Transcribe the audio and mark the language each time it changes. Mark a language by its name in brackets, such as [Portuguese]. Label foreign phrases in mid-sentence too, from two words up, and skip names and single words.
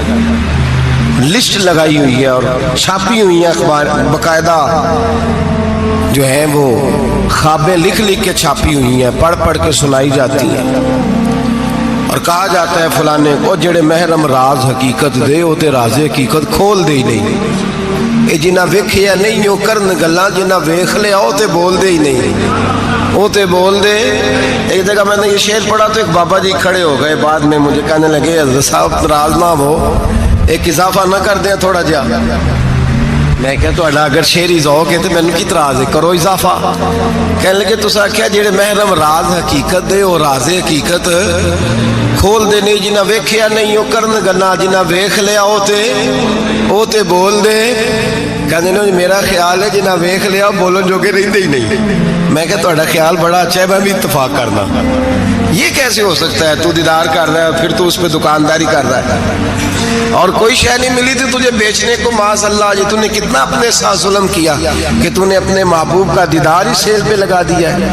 [Urdu] لسٹ لگائی ہوئی ہے اور چھاپی ہوئی ہیں اخبار، باقاعدہ جو ہیں وہ خوابیں لکھ لکھ کے چھاپی ہوئی ہیں، پڑھ پڑھ کے سنائی جاتی ہیں. اور کہا جاتا ہے فلانے کو [Punjabi] جڑے محرم راز حقیقت دے وہ تے راز حقیقت کھول دے ہی نہیں. اے جنہ ویکھیا نہیں او کرن گلاں، جنہ ویکھ لیا او تے بول دے ہی نہیں، او تے بول دے. [Urdu] ایک جگہ میں نے یہ شعر پڑھا تو ایک بابا جی کھڑے ہو گئے، بعد میں مجھے کہنے لگے حضرت صاحب ناراض نہ ہو، ایک اضافہ نہ کر دیں تھوڑا جا. میں کہا تو اگر شعری ذوق ہے تو میں نے کی تراز ہے، کرو اضافہ. کہنے لگے [Punjabi] تو آخیا جڑے محرم راز حقیقت دے وہ راز حقیقت کھول دے نہیں، جنہ ویکھیا نہیں وہ کرن گلا، جنہ ویکھ لیا او تے بول دے. [Urdu] کہنے لگے میرا خیال ہے [Punjabi] جنہ ویکھ لیا بولن جوگے رہندے ہی نہیں. میں کہا تہاڈا خیال بڑا اچھا ہے، میں بھی اتفاق کرنا. [Urdu] یہ کیسے ہو سکتا ہے؟ تو دیدار کر رہا ہے پھر تو اس پہ دکانداری کر رہا ہے، اور کوئی شے نہیں ملی تھی تجھے بیچنے کو. [Arabic] معاذ اللہ، [Urdu] یہ تو نے کتنا اپنے ساتھ ظلم کیا کہ تو نے اپنے محبوب کا دیدار ہی سیل پہ لگا دیا ہے.